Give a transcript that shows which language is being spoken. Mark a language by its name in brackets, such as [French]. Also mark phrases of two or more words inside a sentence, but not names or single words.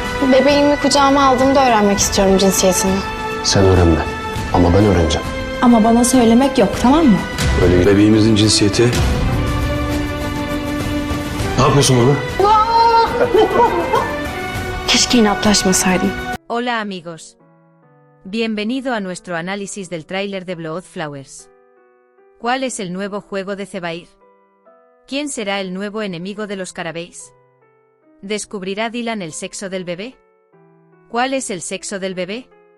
[Turkish] Bebeğimi kucağıma aldığımda öğrenmek istiyorum cinsiyetini. Sen öğrenme. Ama ben öğreneceğim. Ama bana söylemek yok, tamam mı? Öyle bebeğimizin cinsiyeti. Ne yapıyorsun baba? Keşke inatlaşmasaydım. [Spanish] Hola amigos. Bienvenido a nuestro análisis del tráiler de Blood Flowers. ¿Cuál es el nuevo juego de Zebair? ¿Quién será el nuevo enemigo de los Carabeis? ¿Descubrirá Dylan el sexo del bebé? ¿Cuál es el sexo del bebé?